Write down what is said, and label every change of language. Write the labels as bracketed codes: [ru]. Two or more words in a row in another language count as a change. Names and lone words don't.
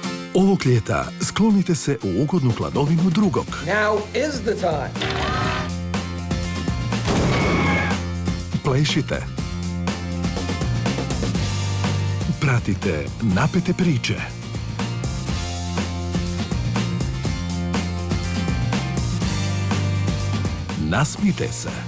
[hr] Ovog ljeta sklonite se u ugodnu hladovinu drugog. [en] Now is the time. [hr] Plešite. Pratite napete priče. Nasmijte se.